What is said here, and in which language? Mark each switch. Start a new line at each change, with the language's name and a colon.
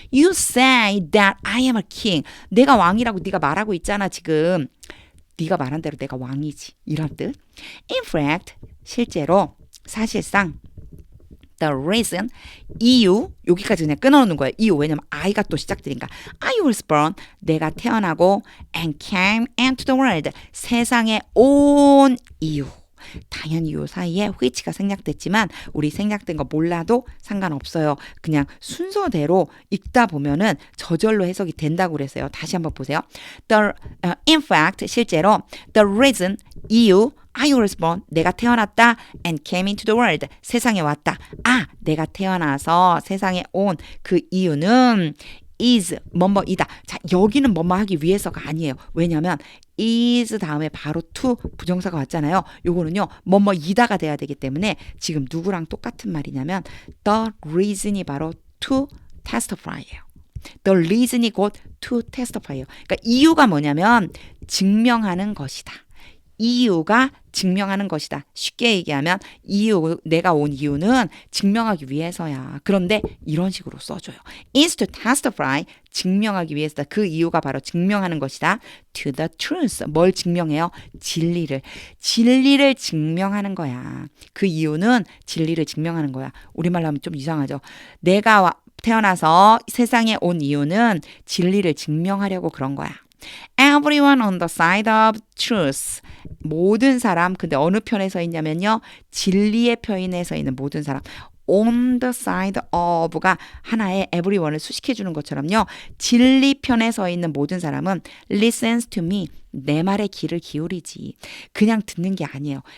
English: You say that I am a king.
Korean: 내가 왕이라고 네가 말하고 있잖아. 지금 네가 말한 대로 내가 왕이지. 이런 뜻.
English: In fact,
Korean: 실제로 사실상 the reason, 이유, 여기까지 그냥 끊어놓는 거예요. 이유, 왜냐면 I가 또 시작되니까.
English: I was born,
Korean: 내가 태어나고
English: and came into the world,
Korean: 세상에 온 이유. 당연히 요 사이에 which가 생략됐지만 우리 생략된 거 몰라도 상관없어요. 그냥 순서대로 읽다 보면은 저절로 해석이 된다고 그랬어요. 다시 한번 보세요.
English: In fact, 실제로 the reason, 이유, I was born,
Korean: 내가 태어났다
English: and came into the world,
Korean: 세상에 왔다. 아, 내가 태어나서 세상에 온 그 이유는 is 뭐뭐이다. 자, 여기는 뭐뭐 하기 위해서가 아니에요. 왜냐면 is 다음에 바로 to 부정사가 왔잖아요. 요거는요. 뭐뭐이다가 돼야 되기 때문에 지금 누구랑 똑같은 말이냐면 the reason이 바로 to testify예요. The reason이 곧 to testify예요. 그러니까 이유가 뭐냐면 증명하는 것이다. 이유가 증명하는 것이다. 쉽게 얘기하면 내가 온 이유는 증명하기 위해서야. 그런데 이런 식으로 써줘요. is to testify, 증명하기 위해서다. 그 이유가 바로 증명하는 것이다. to the truth, 뭘 증명해요? 진리를 증명하는 거야. 그 이유는 진리를 증명하는 거야. 우리말로 하면 좀 이상하죠. 내가 태어나서 세상에 온 이유는 진리를 증명하려고 그런 거야.
English: Everyone on the side of truth.
Korean: 모든 사람, 근데 어느 편에 서 있냐면요. 진리의 편에 서 있는 모든 사람. on the side of가 하나의 everyone을 수식해 주는 것처럼요. 진리 편에 서 있는 모든 사람은
English: listens to me.
Korean: 내 말에 귀를 기울이지. 그냥 듣는 게 아니에요.